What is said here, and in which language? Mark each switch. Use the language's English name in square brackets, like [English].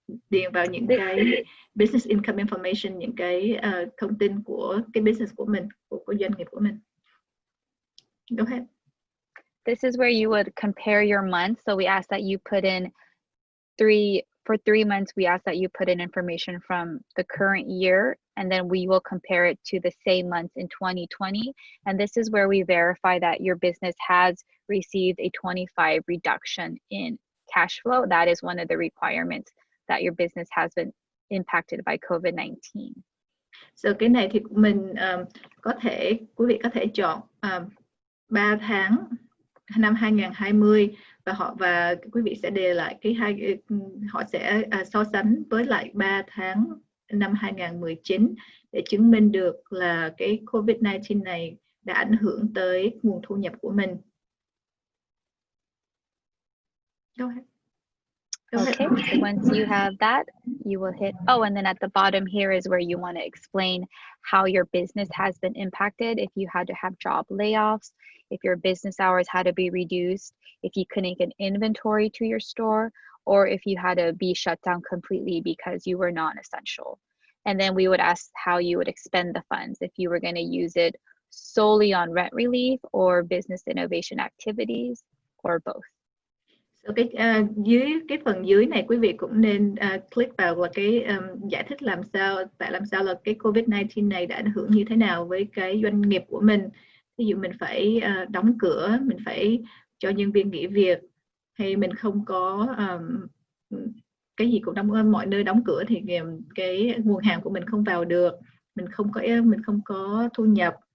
[Vietnamese] điền vào những cái business income information, những cái thông tin của cái business của mình, của doanh nghiệp của mình. [English] Go ahead. This is where you would compare your months. So we ask that you put in for 3 months, we ask that you put in information from the current year, and then we will compare it to the same months in 2020. And this is where we verify that your business has received a 25 reduction in cash flow. That is one of the requirements that your business has been impacted by COVID-19. [Vietnamese] So cái này thì mình quý vị có thể chọn 3 tháng năm 2020 và quý vị sẽ đề lại họ sẽ so sánh với lại 3 tháng năm 2019 để chứng minh được là cái COVID-19 này đã ảnh hưởng tới nguồn thu nhập của mình. [English] Go ahead. Okay, so once you have that, you will hit, and then at the bottom here is where you want to explain how your business has been impacted, if you had to have job layoffs, if your business hours had to be reduced, if you couldn't get inventory to your store, or if you had to be shut down completely because you were non-essential. And then we would ask how you would expend the funds, if you were going to use it solely on rent relief or business innovation activities, or both. [Vietnamese] So dưới cái phần dưới này quý vị cũng nên click vào là cái giải thích làm sao là cái COVID-19 này đã ảnh hưởng như thế nào với cái doanh nghiệp của mình. Ví dụ mình phải đóng cửa, mình phải cho nhân viên nghỉ việc, hay mình không có cái gì cũng mọi nơi đóng cửa thì cái nguồn hàng của mình không vào được, mình không có thu nhập.